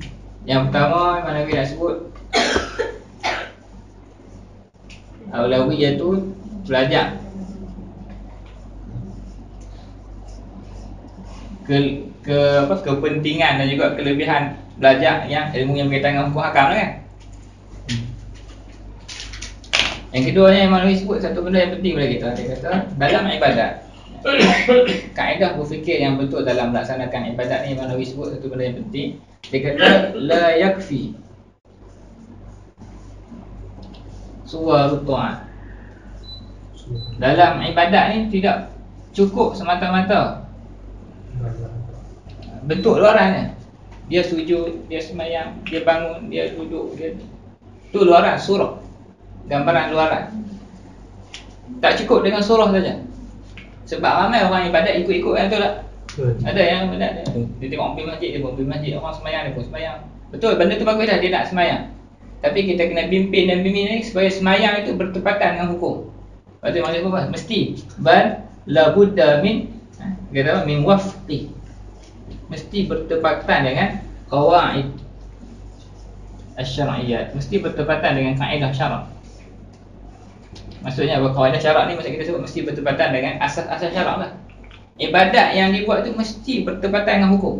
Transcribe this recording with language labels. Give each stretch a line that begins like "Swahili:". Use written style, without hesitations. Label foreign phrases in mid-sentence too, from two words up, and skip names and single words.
Malay: Yang pertama mana kita nak sebut Aulawi iaitu belajar kepentingan dan juga kelebihan belajar yang ilmu yang berkaitan dengan hukum hakam lah kan? Yang keduanya Imam Nawawi sebut satu benda yang penting pada kita. Dia kata dalam ibadat, kaedah berfikir yang betul dalam melaksanakan ibadat ni, Imam Nawawi sebut satu benda yang penting.
Arabic: Dia kata لا يكفي صور الطاعات.
Malay: Dalam ibadat ni tidak cukup semata-mata bentuk luarannya. Dia sujud, dia semayang, dia bangun, dia duduk, dia tu luaran, surah, gambaran luaran. Tak cukup dengan surah saja. Sebab ramai orang ibadat ikut-ikut kan, betul tak? Ada yang benda dia tengok pergi masjid, dia pun pergi masjid. Orang semayang, dia pun semayang. Betul, benda tu bagus dah, dia nak semayang. Tapi kita kena pimpin dan bimbing ni supaya semayang itu bertepatan dengan hukum. Maksudnya maksud apa? Mesti
Arabic: بل لا بد من, kata من وفق.
Malay: Mesti bertepatan dengan
Arabic: قواعد الشرعية.
Malay: Mesti bertepatan dengan kaedah syarak. Maksudnya apa kaedah syarak ni, maksud kita sebut mesti bertepatan dengan asas-asas syarak lah. Ibadat yang dibuat tu mesti bertepatan dengan hukum.